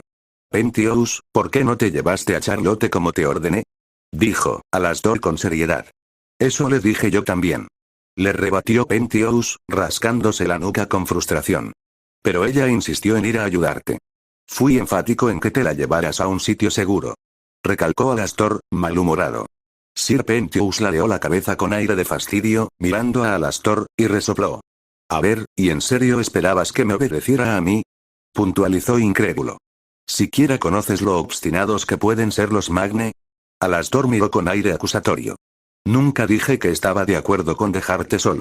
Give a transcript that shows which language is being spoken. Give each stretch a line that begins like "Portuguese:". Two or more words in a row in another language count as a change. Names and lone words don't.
Spanish: «Pentious, ¿por qué no te llevaste a Charlotte como te ordené?», dijo Alastor con seriedad. «Eso le dije yo también», le rebatió Pentious, rascándose la nuca con frustración. «Pero ella insistió en ir a ayudarte. Fui enfático en que te la llevaras a un sitio seguro», recalcó Alastor, malhumorado. Sir Pentious ladeó la cabeza con aire de fastidio, mirando a Alastor, y resopló. «A ver, ¿y en serio esperabas que me obedeciera a mí?», puntualizó incrédulo. «¿Siquiera conoces lo obstinados que pueden ser los Magne?». Alastor miró con aire acusatorio. «Nunca dije que estaba de acuerdo con dejarte solo».